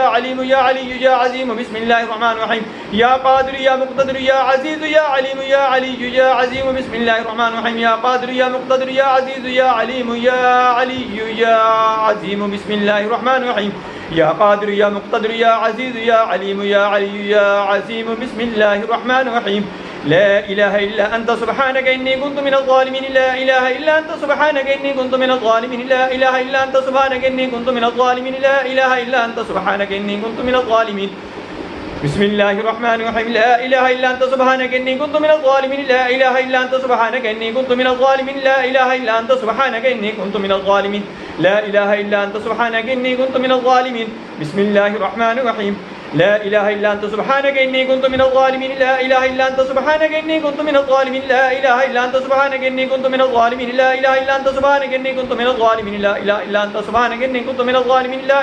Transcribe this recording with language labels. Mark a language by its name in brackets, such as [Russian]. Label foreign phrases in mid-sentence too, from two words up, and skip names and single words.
[Arabic] عليم يا علي يا عظيم بسم الله الرحمن الرحيم يا قادر يا مقتدر يا عزيز يا عليم يا علي يا عظيم بسم الله الرحمن الرحيم يا قادر يا مقتدر يا عزيز يا عليم يا علي يا عظيم بسم الله الرحمن الرحيم يا قادر يا مقتدر يا عزيز يا عليم يا علي يا عظيم بسم الله الرحمن الرحيم لا إله إلا أنت سبحانك إني كنت من الظالمين لا إله إلا أنت سبحانك إني كنت من الظالمين لا إله إلا أنت سبحانك إني كنت من الظالمين لا إله إلا أنت سبحانك إني كنت من الظالمين بسم الله الرحمن الرحيم لا إله إلا أنت سبحانك إني كنت من الظالمين لا إله إلا أنت سبحانك إني كنت من الظالمين لا إله إلا أنت سبحانك إني كنت من الظالمين لا إله إلا أنت سبحانك إني كنت من الظالمين بسم الله الرحمن الرحيم لا إله إلا أنت سبحانك إني كنت من الظالمين لا إله إلا أنت سبحانك إني كنت من الظالمين لا إله إلا أنت سبحانك إني كنت من الظالمين لا إله إلا أنت سبحانك إني كنت من الظالمين لا إله إلا أنت سبحانك إني كنت من الظالمين لا